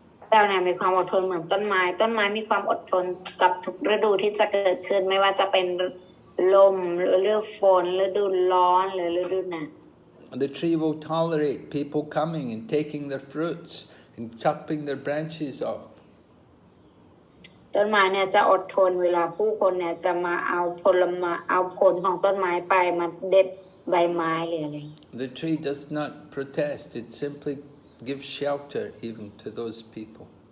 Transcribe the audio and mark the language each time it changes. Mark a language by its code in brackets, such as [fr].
[th] เราเนี่ยมีความอดทนเหมือนต้นไม้ต้นไม้มีความอดทนกับทุกฤดูที่จะเกิดขึ้นไม่ว่าจะเป็นลมหรือฤดูฝนฤดูร้อนหรือฤดูหนาว [en] The tree will tolerate people coming and taking their fruits and chopping their branches off. [th] ต้นไม้เนี่ยจะอดทนเวลาผู้คนเนี่ยจะมาเอาผลของต้นไม้ไปมาเด็ดใบไม้หรืออะไร [en] The tree does not protest, it simply gives shelter even to those people.